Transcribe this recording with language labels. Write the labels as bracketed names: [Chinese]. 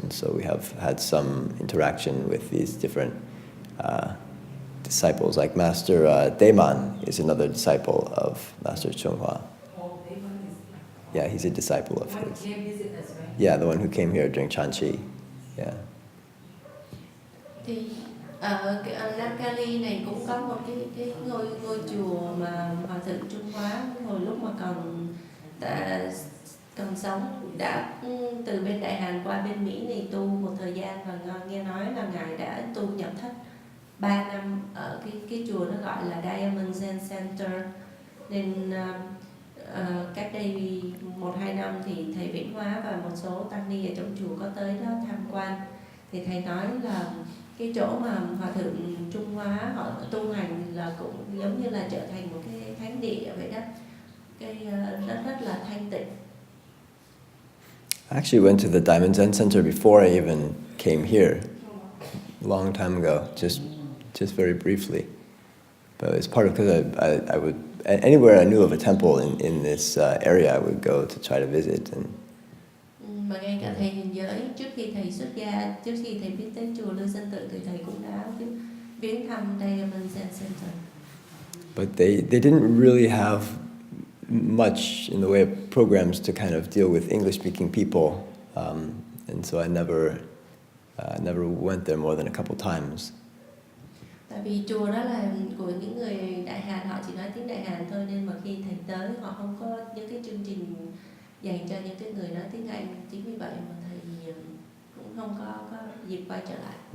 [English] And so we have had some interaction with these different disciples. Like Master Daeman is another disciple of Master YongHua. Oh, Daeman is... Yeah, he's a disciple of One his. came visit us, right? Yeah, the one who came here during Chanchi. Yeah. [Vietnamese] Thì ở Nam Cali này cũng có một cái ngôi chùa mà hòa thượng Trung Hóa hồi lúc mà còn còn sống đã từ bên Đại Hàn qua bên Mỹ này tu một thời gian, và nghe nói là ngài đã tu nhập thất 3 năm ở cái chùa nó gọi là Diamond Zen Center. Nên cách đây 1-2 năm thì thầy YongHua và một số tăng ni ở trong chùa có tới đó tham quan, thì thầy nói là cái chỗ mà hòa thượng Trung Hoa họ tu hành là cũng giống như là trở thành một cái thánh địa vậy đó, cái rất là thanh tịnh. [English] I actually went to the Diamond Zen Center before I even came here, a long time ago, just very briefly. But it's part of because I would anywhere I knew of a temple in this area, I would go to try to visit. And [Vietnamese] mà ngay cả thầy hình giới trước khi thầy xuất gia, trước khi thầy biết tới chùa Lưu Sơn Tự thì thầy cũng đã viếng thăm Diamond Zen Center. [English] But they didn't really have much in the way of programs to kind of deal with English-speaking people, and so I never went there more than a couple times. [Vietnamese] Tại vì chùa đó là của những người Đại Hàn, họ chỉ nói tiếng Đại Hàn thôi, nên mà khi thầy tới họ không có những cái chương trình dành cho những cái người nói tiếng Anh, chính vì vậy mà thầy cũng không có dịp quay trở lại.